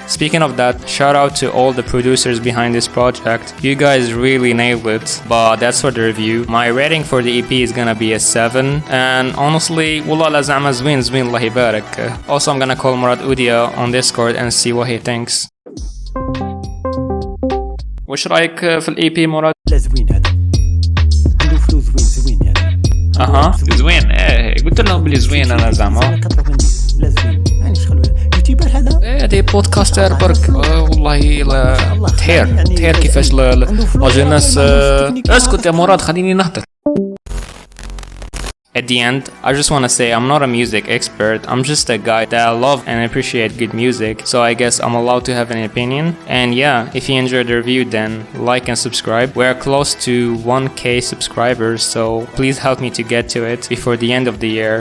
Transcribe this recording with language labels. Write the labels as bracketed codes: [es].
[en] Speaking of that, shout out to all the producers behind this project. You guys really nailed it. But that's for the review. My rating for the EP is gonna be a 7, and honestly [ar] والله لا زعما زوين الله يبارك. [en] Also, I'm gonna call Mourad Oudia on Discord and see what he thinks. [ar] وش رايك في الاي بي مراد؟ لا زوين هذا عنده فلو زوين هذا اها زوين ايه قلت لهم بلي زوين انا زعما 90 لا زوين يعني شغل يوتيوبر هذا ايه دي بودكاستر برك والله تحير كيفاش لا جيناس اسكت يا مراد خليني نهضر. [en] At the end, I just want to say I'm not a music expert, I'm just a guy that I love and appreciate good music, so I guess I'm allowed to have an opinion. And yeah, if you enjoyed the review then like and subscribe. We're close to 1k subscribers, so please help me to get to it before the end of the year.